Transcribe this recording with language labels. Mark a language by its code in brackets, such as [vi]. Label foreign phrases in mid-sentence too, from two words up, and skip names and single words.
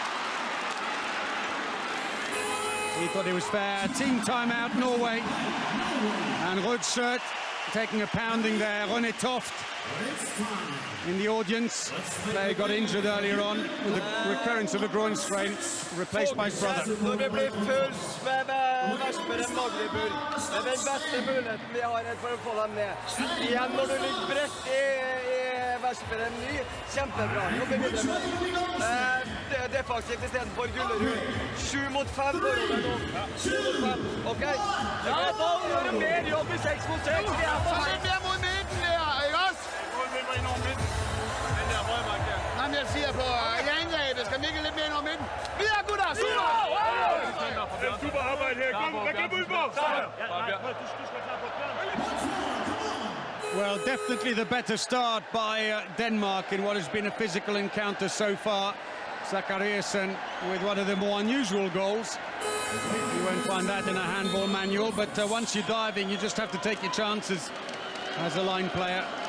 [en] He thought it was fair. Team timeout, Norway. And Rødsøt taking a pounding there. René Toft in the audience. Player got injured earlier on with the recurrence of a groin strain, replaced by his brother. [no] Defensivt istedenfor Gullerud. 7 mot 5 for Robben. 7 mot 5, ok? Ja, da gjør det mer jobb i 6 mot 6. Vi er på her. Det er mot midten, ikke oss? Vi var innom midten. Men det er højmarken. Nei, men jeg sier på jerngrepet. Skal Mikkel litt mer innom midten? Vi er gode, super! Super arbeid her. Kom, rekk ut på! [en] Well, definitely the better start by Denmark in what has been a physical encounter so far. Zachariasen with one of the more unusual goals. You won't find that in a handball manual, but once you're diving, you just have to take your chances as a line player.